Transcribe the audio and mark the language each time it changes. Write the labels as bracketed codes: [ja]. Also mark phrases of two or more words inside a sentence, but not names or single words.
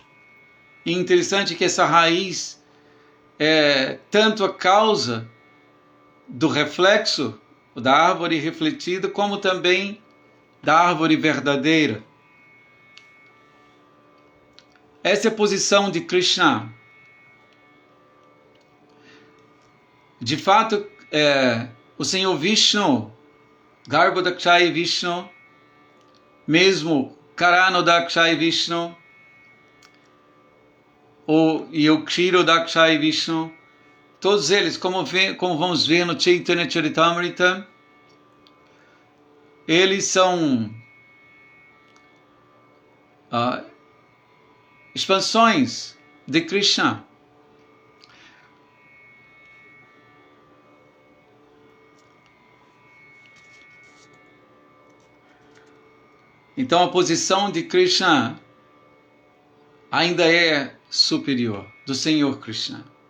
[pt] E interessante que essa raiz é tanto a causa do reflexo da árvore refletida, como também da árvore verdadeira. Essa é a posição de Krishna. De fato, o Senhor Vishnu, Garbhodakshai Vishnu, mesmo Karanodakshai Vishnu, ou Kshirodakshai Vishnu, todos eles, como vamos ver no Chaitanya Charitamrita, eles são expansões de Krishna. Então a posição de Krishna ainda é superior, do Senhor Krishna.